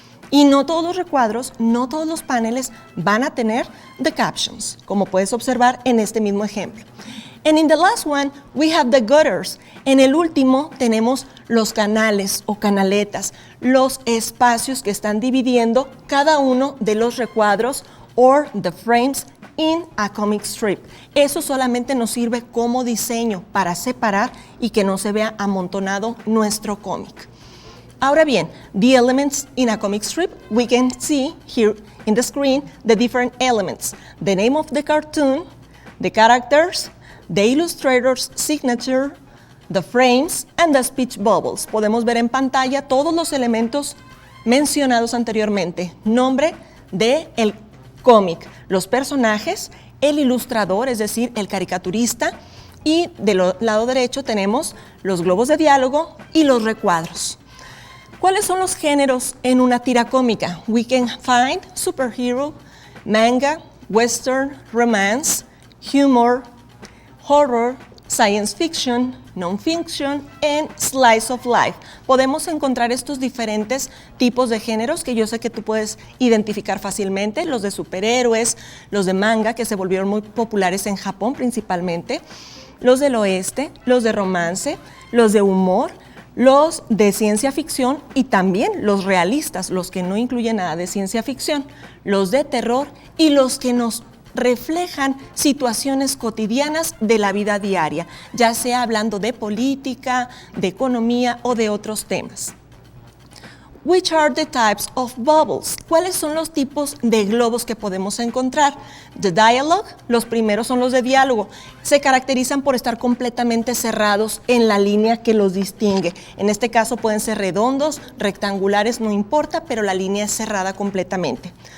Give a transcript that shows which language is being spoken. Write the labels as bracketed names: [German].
[Spanish] Y no todos los recuadros, no todos los paneles van a tener [English] the captions, [Spanish] como puedes observar en este mismo ejemplo. [English] And in the last one, we have the gutters. [Spanish] En el último tenemos los canales o canaletas, los espacios que están dividiendo cada uno de los recuadros [English] or the frames in a comic strip. [Spanish] Eso solamente nos sirve como diseño para separar y que no se vea amontonado nuestro cómic. Ahora bien, [English] the elements in a comic strip, we can see here in the screen the different elements. The name of the cartoon, the characters, the illustrator's signature, the frames, and the speech bubbles. [Spanish] Podemos ver en pantalla todos los elementos mencionados anteriormente. Nombre del cómic, los personajes, el ilustrador, es decir, el caricaturista, y del lado derecho tenemos los globos de diálogo y los recuadros. ¿Cuáles son los géneros en una tira cómica? [English] We can find superhero, manga, western, romance, humor, horror, science fiction, non-fiction, and slice of life. [Spanish] Podemos encontrar estos diferentes tipos de géneros que yo sé que tú puedes identificar fácilmente, los de superhéroes, los de manga, que se volvieron muy populares en Japón principalmente, los del oeste, los de romance, los de humor, los de ciencia ficción y también los realistas, los que no incluyen nada de ciencia ficción, los de terror y los que nos reflejan situaciones cotidianas de la vida diaria, ya sea hablando de política, de economía o de otros temas. [English] Which are the types of bubbles? [Spanish] ¿Cuáles son los tipos de globos que podemos encontrar? [English] The dialogue, [Spanish] los primeros son los de diálogo. Se caracterizan por estar completamente cerrados en la línea que los distingue. En este caso pueden ser redondos, rectangulares, no importa, pero la línea es cerrada completamente.